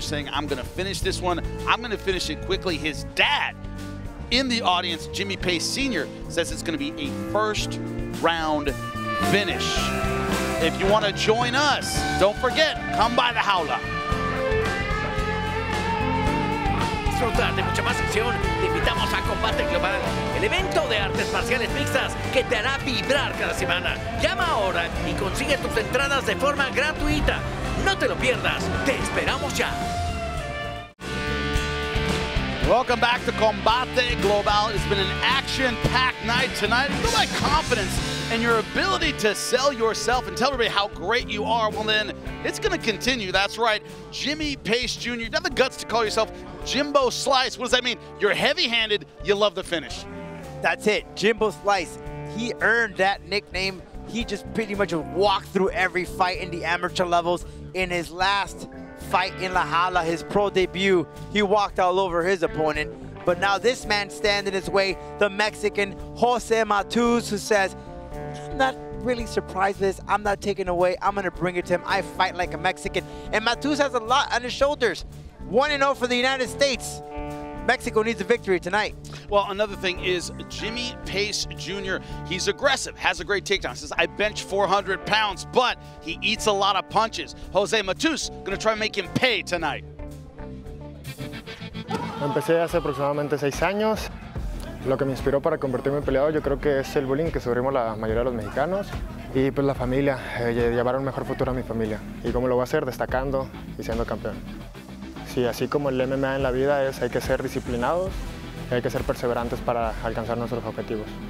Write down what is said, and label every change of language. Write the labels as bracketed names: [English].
[English] saying, I'm going to finish this one. I'm going to finish it quickly. His dad in the audience, Jimmie Pace Sr., says it's going to be a first round finish. If you want to join us, don't forget, come by the jaula. [Spanish] Disfrutar de mucha más acción, te invitamos a Combate Global, el evento de artes marciales mixtas que te hará vibrar cada semana. Llama ahora y consigue tus entradas de forma gratuita. No te lo pierdas, te esperamos ya. [English] Welcome back to Combate Global. It's been an action-packed night tonight. Feel like confidence and your ability to sell yourself and tell everybody how great you are, well then, it's gonna continue. That's right, Jimmie Pace Jr. You have the guts to call yourself Jimbo Slice. What does that mean? You're heavy-handed, you love the finish. That's it, Jimbo Slice. He earned that nickname. He just pretty much walked through every fight in the amateur levels. In his last fight in La Jaula, his pro debut, he walked all over his opponent. But now this man stands in his way, the Mexican Jose Matuz, who says, I'm not really surprised with this. I'm not taking away. I'm going to bring it to him. I fight like a Mexican. And Matuz has a lot on his shoulders. 1-0 for the United States. Mexico needs a victory tonight. Well, another thing is Jimmie Pace Jr. He's aggressive, has a great takedown. Says, I bench 400 pounds, but he eats a lot of punches. Jose Matuz going to try and make him pay tonight. [Spanish] Empecé hace aproximadamente 6 años. Lo que me inspiró para convertirme en peleador yo creo que es el bullying que sufrimos la mayoría de los mexicanos y pues la familia, llevar un mejor futuro a mi familia. ¿Y cómo lo voy a hacer? Destacando y siendo campeón. Sí, así como el MMA en la vida hay que ser disciplinados y hay que ser perseverantes para alcanzar nuestros objetivos.